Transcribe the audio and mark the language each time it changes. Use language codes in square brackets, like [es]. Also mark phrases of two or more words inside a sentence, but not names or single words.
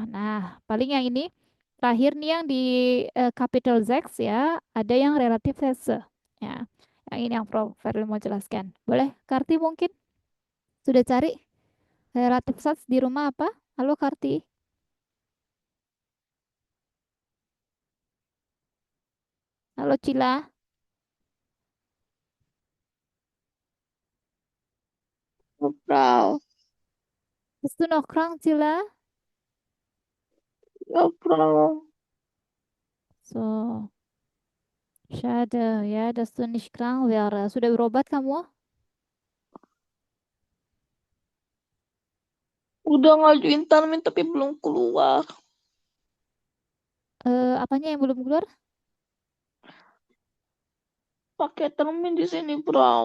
[id] Nah paling yang ini terakhir nih yang di capital Z ya, ada yang relatif sese ya, yang ini yang Prof. Ferli mau jelaskan. Boleh Karti mungkin sudah cari relatif sats di rumah apa? Halo Karti. Halo Cila. Frau. [de] Bist du noch krank, Cila? [id] Ya, Frau. [de] So, schade, ya, dass du nicht krank wäre. [id] Sudah berobat kamu? Udah ngajuin termin tapi belum keluar. Apanya yang belum keluar? Pakai termin di sini, Frau.